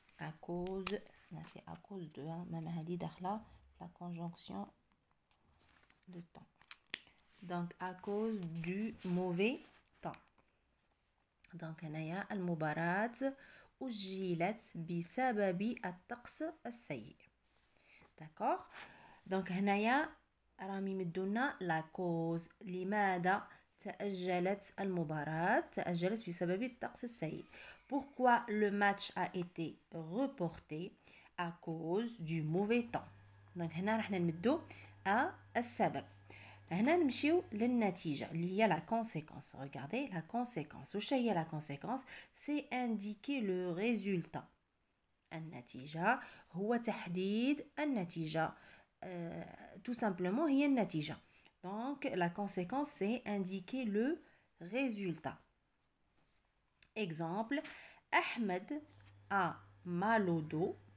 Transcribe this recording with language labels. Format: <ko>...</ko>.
<fr>À cause, là c'est à cause de, même</fr> <ar>هذه داخله</ar> <fr>la conjonction de temps. Donc à cause du mauvais temps. Donc</fr> <ar>هنايا المباراة أجلت بسبب الطقس السيء.</ar> <fr>D'accord. Donc</fr> <ar>هنايا راهم يمدونا لا كوز لماذا تأجلت المباراة. تأجلت بسبب الطقس السيء.</ar> <fr>Pourquoi le match a été reporté à cause du mauvais temps. Donc</fr> <ar>هنا راح نمدو السبب. هنا نمشيو للنتيجة اللي هي</ar> <fr>la conséquence. Regardez la conséquence.</fr> <ar>وش هي</ar> <fr>la conséquence؟ C'est indiquer le résultat.</fr> <ar>النتيجة هو تحديد النتيجة.</ar> <fr>Tout simplement</fr> <ar>هي النتيجة.</ar> <fr>Donc la conséquence c'est indiquer le résultat. Exemple, Ahmed a mal au dos.</fr>